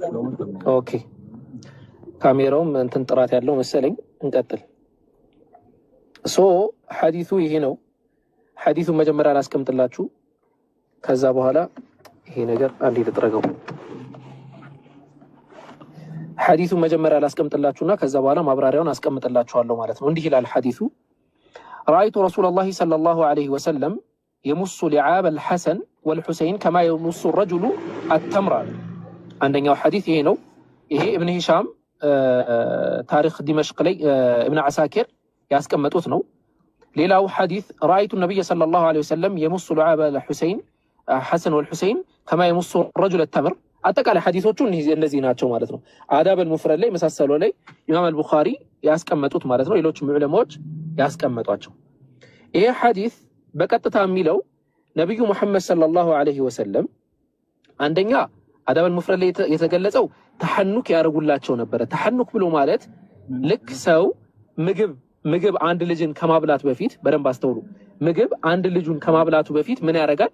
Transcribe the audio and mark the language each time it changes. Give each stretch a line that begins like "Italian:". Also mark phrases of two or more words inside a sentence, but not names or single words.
Amharic: ኦኬ ካሜራውም እንትን ጥራት ያለው መሰለኝ። እንቀጥል። ሐዲሱ ይሄ ነው። ሐዲሱን መጀመሪያ አላስቀምጥላችሁ፣ ከዛ በኋላ ይሄ ነገር አንዴ ልጥረገው። ሐዲሱን መጀመሪያ አላስቀምጥላችሁና ከዛ በኋላ ማብራሪያውን አስቀምጥላችኋለሁ ማለት ነው። እንዲህ ይላል ሐዲሱ
Arabic: رأيت رسول الله صلى الله عليه وسلم يمص لعاب الحسن والحسين كما يمص الرجل التمر. عندنا حديث
Amharic: ይሄ ነው። ይሄ ኢብኑ ሂሻም ታሪክ ዲመሽቅ ላይ ኢብኑ አሳኪር ያስቀመጡት ነው። ሌላው ሐዲስ
Arabic: رأيت النبي صلى الله عليه وسلم يمص لعاب الحسين حسن والحسين كما يمص الرجل التمر.
Amharic: አጠቃላይ ሐዲሶቹ እነዚህ ናቸው ማለት ነው። አዳብ አልሙፍረድ ላይ መሳሰሉ ላይ ኢማም አልቡኻሪ ያስቀመጡት ማለት ነው። ሌሎች ዑለማዎች ያስቀመጧቸው። ይሄ ሐዲስ በቀጥታ የሚለው ነብዩ መሐመድ
Arabic: صلى الله عليه وسلم
Amharic: አንደኛ አዳብ አልሙፍረድ ላይ የተገለጸው ተሐኑክ ያደርጉላቸው ነበረ። ተሐኑክ ብሎ ማለት ልክ ሰው ምግብ አንድ ልጅን ከማብላት በፊት በደንብ አስተውሉ። ምግብ አንድ ልጁን ከማብላቱ በፊት ምን ያደርጋል?